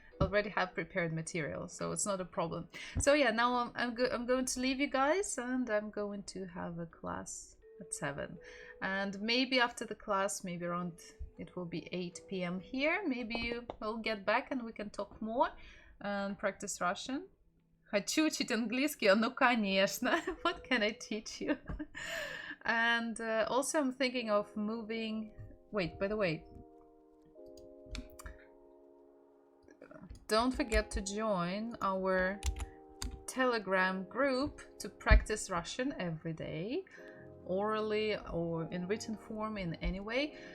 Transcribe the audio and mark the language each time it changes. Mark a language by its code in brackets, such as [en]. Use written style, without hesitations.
[en] Already have prepared material, so it's not a problem. So yeah, now I'm going to leave you guys, and I'm going to have a class at 7. And maybe after the class, maybe around, it will be 8 p.m. here. Maybe you will get back and we can talk more and practice Russian. [ru] Хочу учить английский, ну конечно. [en] What can I teach you? And also I'm thinking of moving... Wait, by the way, don't forget to join our Telegram group to practice Russian every day, orally or in written form, in any way.